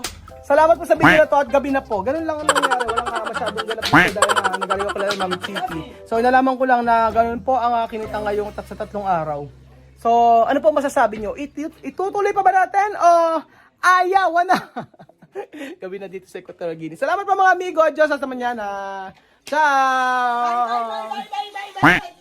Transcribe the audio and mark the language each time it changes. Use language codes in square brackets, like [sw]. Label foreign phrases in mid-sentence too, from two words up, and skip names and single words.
[tl] Salamat po sa video na to at gabi na po. Ganun lang ang nangyari. Walang masyadong ganap po dahil nagaling ko lang Ma'am Chiki. So, nalaman ko lang na ganun po ang kinita ngayong sa 3 araw. So, ano po masasabi nyo? Itutuloy pa ba natin o ayaw na? Gabi na dito sa Equatorial Guinea. Salamat po mga amigo. Diyos [es] hasta mañana. [tl] Ciao! Bye.